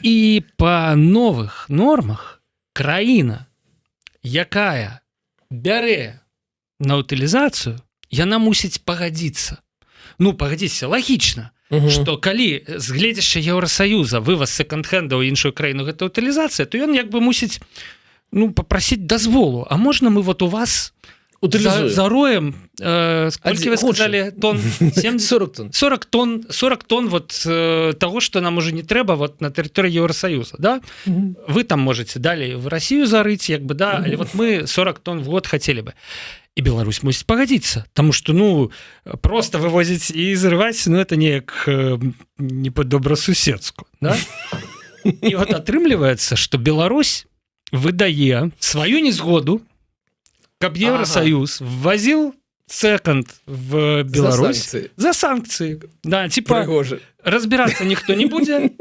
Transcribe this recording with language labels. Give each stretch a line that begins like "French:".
Belarusian: І па новых нормах краіна, якая бярэ на утылізацыю, яна мусіць пагадзіцца. Пагадзіцца, лагічна, што калі з гледзяшча Еўросаюза вываз секонд-хенда ў іншую краіну гэта утылізацыя, то ён як бы мусіць папрасіць дазволу.
Russian: А можна мы вот у вас зароем, сколькі вы сказали, тонн? 40 тонн. 40 тонн вот того, что нам уже не трэба вот на тэрыторыі Еўросаюза, да? Вы там можете далей в Россию зарыць, як бы, да, але вот мы 40 тонн в год хотели бы.
Belarusian: І Беларусь мусіць пагадзіцца, таму што просто вывозіць і зрываць, это неяк не па-добрасуседску, да? І вот атрымліваецца, што Беларусь выдае сваю незгоду, каб Еўросаюз ввозіў секонд в Беларусь
Russian: за санкции. Да, типа разбираться никто не будет.